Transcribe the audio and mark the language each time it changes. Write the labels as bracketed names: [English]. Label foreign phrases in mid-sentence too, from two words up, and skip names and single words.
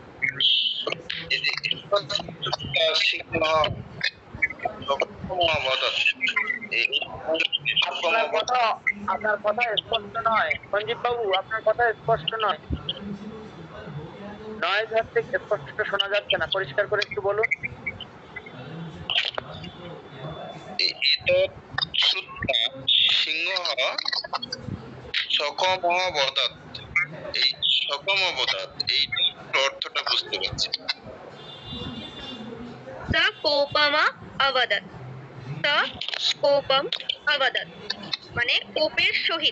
[Bangla] আপনার কথা স্পষ্ট নয় সঞ্জীব বাবু, আপনার কথা স্পষ্ট নয়, নয়েজ হচ্ছে, স্পষ্ট শোনা যাচ্ছে না, পরিষ্কার করে একটু বলুন। [Sanskrit] সিংহ সকমবদত, [Bangla] এই সকমবদত এই অর্থটা বুঝতে পারছি। [Sanskrit] स कोपम अवदत्। स कोपम अवदत् [Bangla] মানে কোপের সহিত।